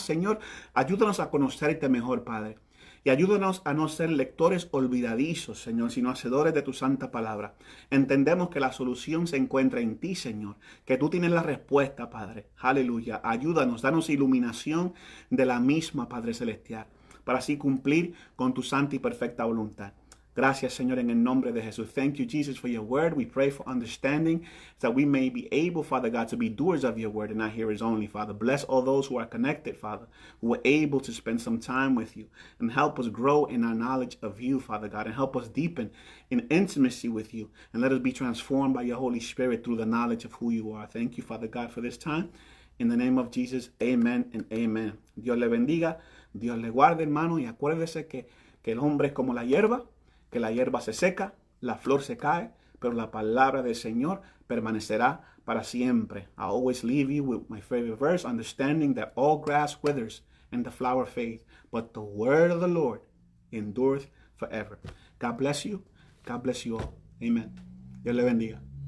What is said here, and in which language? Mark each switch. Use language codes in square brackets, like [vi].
[es] Señor, ayúdanos a conocerte mejor, Padre. Y ayúdanos a no ser lectores olvidadizos, Señor, sino hacedores de tu santa palabra. Entendemos que la solución se encuentra en ti, Señor, que tú tienes la respuesta, Padre. Aleluya. Ayúdanos, danos iluminación de la misma, Padre Celestial, para así cumplir con tu santa y perfecta voluntad. Gracias, Señor, en el nombre de Jesús. [en] Thank you, Jesus, for your word. We pray for understanding that we may be able, Father God, to be doers of your word and not hearers only, Father. Bless all those who are connected, Father, who are able to spend some time with you, and help us grow in our knowledge of you, Father God, and help us deepen in intimacy with you, and let us be transformed by your Holy Spirit through the knowledge of who you are. Thank you, Father God, for this time. In the name of Jesus, amen and amen. [es] Dios le bendiga, Dios le guarde, hermano, y acuérdese que el hombre es como la hierba, que la hierba se seca, la flor se cae, pero la palabra del Señor permanecerá para siempre. [en] I always leave you with my favorite verse, understanding that all grass withers and the flower fades, but the word of the Lord endureth forever. God bless you. God bless you all. Amen. [es] Dios le bendiga.